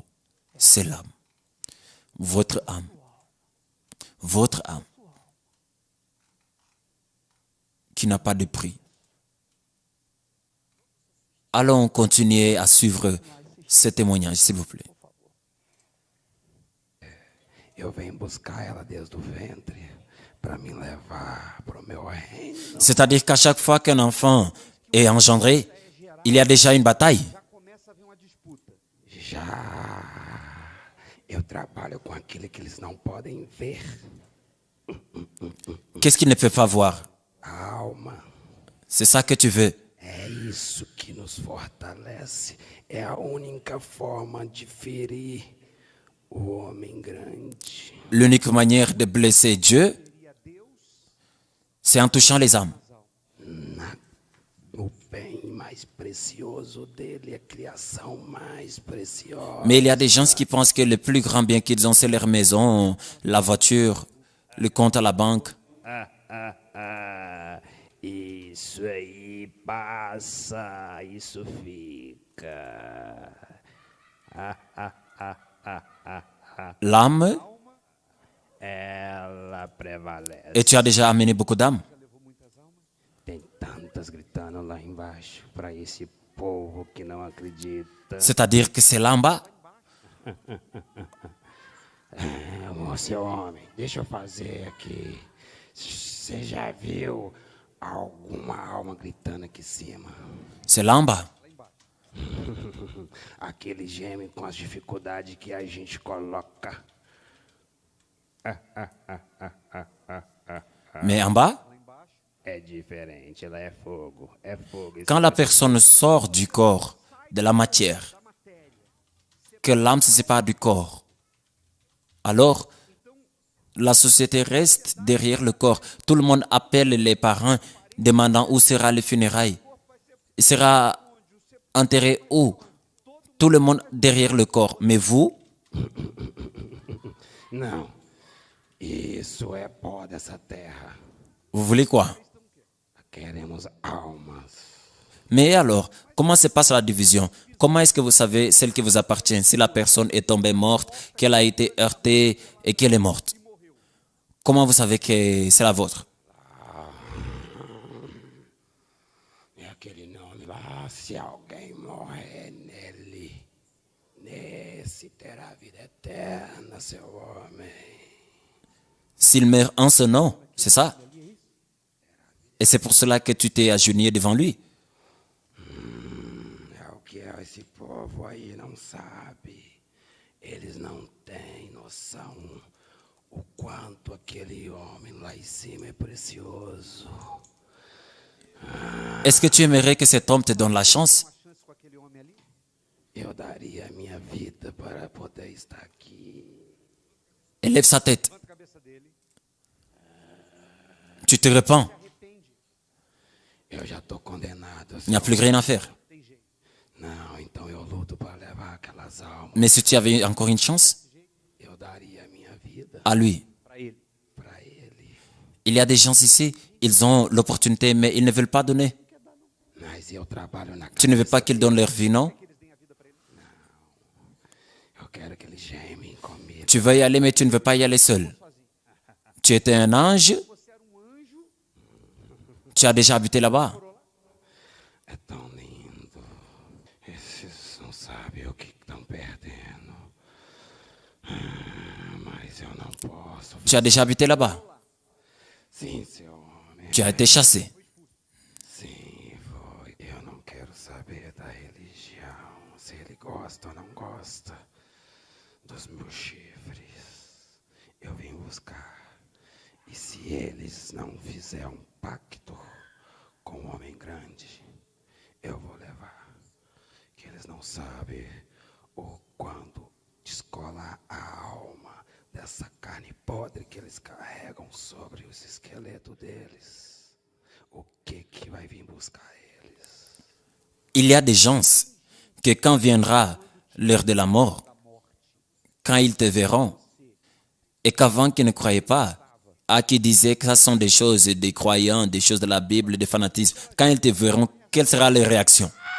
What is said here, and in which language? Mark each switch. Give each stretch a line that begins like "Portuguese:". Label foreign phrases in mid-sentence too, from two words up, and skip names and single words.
French: C'est l'âme. Votre âme. Votre âme. Qui n'a pas de prix. Allons continuer à suivre ce témoignage, s'il vous plaît.
Portuguese: Eu venho buscar ela desde o ventre para me levar para o meu reino.
French: C'est-à-dire qu'à chaque fois qu'un enfant est engendré, il y a déjà une bataille.
Portuguese: Já eu trabalho com aquilo que eles não podem ver.
French: Qu'est-ce qu'il ne peut pas voir?
Portuguese: A alma.
French: C'est ça que tu veux.
Portuguese: É isso que nos fortalece. É a única forma de ferir o homem grande.
French: L'unique manière de blesser Dieu, c'est en touchant les âmes.
Portuguese: O bem mais precioso dele, a criação mais preciosa.
French: Mais il y a des gens qui pensent que le plus grand bien qu'ils ont, c'est leur maison, la voiture, le compte à la banque.
Portuguese: Isso aí passa, isso fica.
French: L'âme,
Portuguese: Ela prevalece.
French: et tu as déjà amené beaucoup d'âmes.
Portuguese: Tem tantas gritando lá embaixo para esse povo que não acredita.
French: C'est-à-dire que c'est là en bas.
Portuguese: Seu homem, deixa eu fazer aqui. Você já viu alguma alma gritando aqui em cima?
French: C'est là en bas.
Portuguese: Aquele geme com as dificuldades que a gente coloca.
French: Mais en bas,
Portuguese: É diferente, ela é fogo, é fogo.
French: quand la personne sort du corps, de la matière, que l'âme se sépare du corps, alors la société reste derrière le corps. Tout le monde appelle les parents demandant où sera le funérailles. Il sera enterré où? Tout le monde derrière le corps. Mais vous,
Portuguese: Não, isso é pó dessa terra.
French: vous voulez quoi?
Portuguese: Queremos almas.
French: Mais alors, comment se passe la division? Comment est-ce que vous savez celle qui vous appartient? Si la personne est tombée morte, qu'elle a été heurtée et qu'elle est morte. Comment vous savez que c'est la vôtre?
Portuguese: É aquele nome lá, se alguém morrer nesse terá vida eterna, seu homem.
French: S'il meurt en ce nom, c'est ça? Et c'est pour cela que tu t'es agenouillé devant lui.
Portuguese: É o que esse povo aí não sabe. Eles não têm noção o quanto aquele homem lá em cima é precioso.
French: Est-ce que tu aimerais que cet homme te donne la chance?
Portuguese: Eu daria a minha vida para poder estar aqui.
French: Élève sa tête. Tu te repens.
Portuguese: Eu já estou condenado.
French: Il n'y a plus rien à faire.
Portuguese: Não, então eu luto para levar aquelas almas.
French: Mais si tu avais encore une chance,
Portuguese: Eu daria a minha vida
French: à lui.
Portuguese: para ele.
French: Il y a des gens ici, ils ont l'opportunité, mais ils ne veulent pas donner.
Portuguese: Mas eu trabalho na
French: Tu ne veux pas qu'ils donnent leur vie, non?
Portuguese: Eu quero que eles gemem comigo.
French: Tu veux y aller, mais tu ne veux pas y aller seul. Tu étais un ange. Tu as déjà habité là-bas.
Portuguese: É tão lindo. Esses não sabem o que estão perdendo. Mas eu não posso.
French: Tu as déjà habité là-bas.
Portuguese: Sim, seu homem.
French: Tu as été chassé.
Portuguese: Sim, foi. Eu não quero saber da religião. Se ele gosta ou não gosta dos meus chifres. Eu vim buscar. E se eles não fizerem um pacto com o homem grande, eu vou levar. Que eles não sabem o quanto de descola a alma dessa carne podre que eles carregam sobre os esqueletos deles, o que vai vir buscar eles?
French: Il y a des gens que quand viendra l'heure de la mort, quand ils te verront, et qu'avant qu'ils ne croyaient pas, à qui disaient que ça sont des choses des croyants, des choses de la Bible, des fanatismes, quand ils te verront, quelle sera leur réaction?